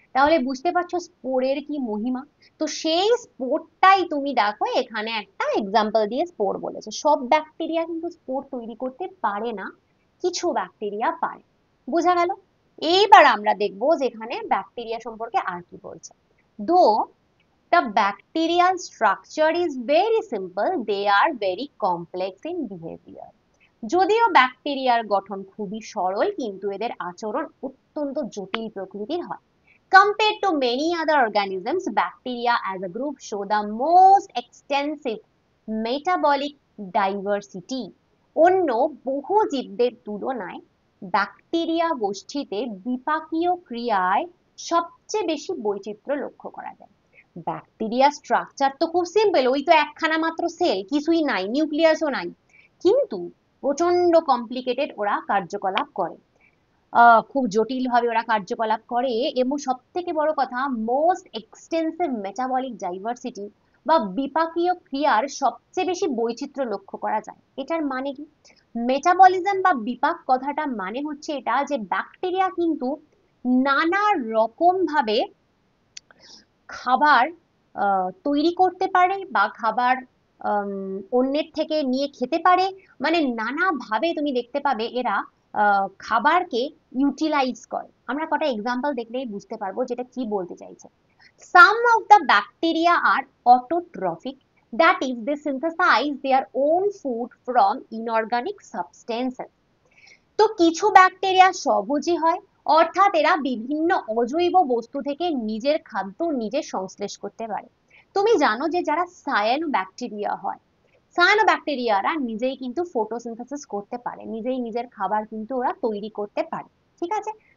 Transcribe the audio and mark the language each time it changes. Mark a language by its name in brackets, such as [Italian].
[Bangla] তাহলে বুঝতে পারছো স্পোরের কি মহিমা। তো সেই স্পোরটাই তুমি দেখো এখানে একটা এক্সাম্পল দিয়ে স্পোর বলেছে। সব ব্যাকটেরিয়া কিন্তু স্পোর তৈরি করতে পারে না, কিছু ব্যাকটেরিয়া পারে। বোঝা গেল। এইবার আমরা দেখবো যে এখানে ব্যাকটেরিয়া সম্পর্কে আর কি বলছে। [English] Though the bacterial structure is very simple, they are very complex in behavior. [Bangla] যদিও ব্যাকটেরিয়ার গঠন খুবই সরল, কিন্তু এদের আচরণ অত্যন্ত জটিল প্রকৃতির হয়। [English] Compared to many other organisms, bacteria as a group show the most extensive metabolic diversity. [Bangla] অন্য বহু জীবদের তুলনায় ব্যাকটেরিয়া গোষ্ঠীতে বিপাকীয় ক্রিয়ায় সবচেয়ে বেশি বৈচিত্র্য লক্ষ্য করা যায়। ব্যাকটেরিয়া স্ট্রাকচার তো খুব সিম্পল, ওই তো একখানা মাত্র সেল, কিছুই নাই, নিউক্লিয়াসও নাই, কিন্তু প্রচন্ড কমপ্লিকেটেড ওরা কার্যকলাপ করে। খুব জটিল ভাবে ওরা কার্যকলাপ করে, এবং সব থেকে বড় কথা, মোস্ট এক্সটেন্সিভ মেটাবলিক ডাইভার্সিটি বা বিপাকীয় ক্রিয়ার সবচেয়ে বেশি বৈচিত্র্য লক্ষ্য করা যায়। এটার মানে কি? মেটাবলিজম বা বিপাক কথাটা মানে হচ্ছে এটা যে ব্যাকটেরিয়া কিন্তু নানা রকম ভাবে খাবার তৈরি করতে পারে বা খাবার অন্যের থেকে নিয়ে খেতে পারে। মানে নানাভাবে তুমি দেখতে পাবে এরা খাবারকে ইউটিলাইজ করে। আমরা কটা এক্সাম্পল দেখলেই বুঝতে পারবো যেটা কি বলতে চাইছে। [English] Some of the bacteria are autotrophic, that is, they synthesize their own food from inorganic substances. [Bangla] তো কিছু ব্যাকটেরিয়া স্বভোজী হয়, অর্থাৎ এরা বিভিন্ন অজৈব বস্তু থেকে নিজের খাদ্য নিজে সংশ্লেষ করতে পারে। তুমি জানো যে যারা সায়ানো ব্যাকটেরিয়া হয়, সায়ানো ব্যাকটেরিয়ারা নিজেই কিন্তু ফটোসিনথেসিস করতে পারে, নিজেই নিজের খাবার কিন্তু ওরা তৈরি করতে পারে। ঠিক আছে।